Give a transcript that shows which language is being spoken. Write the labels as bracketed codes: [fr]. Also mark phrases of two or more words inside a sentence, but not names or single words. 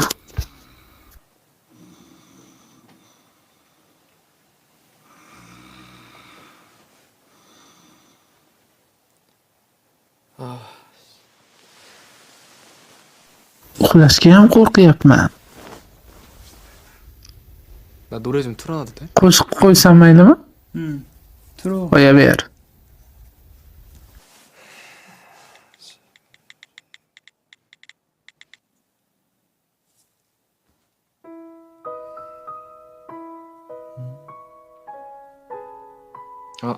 [uz] Uxlashga ham qo'rqyapman. [ko] 나 노래 좀 틀어놔도 돼? [uz] Qo'shiq qo'ysam maylimi? [ko] 들어. [uz] Qo'yaver. 아,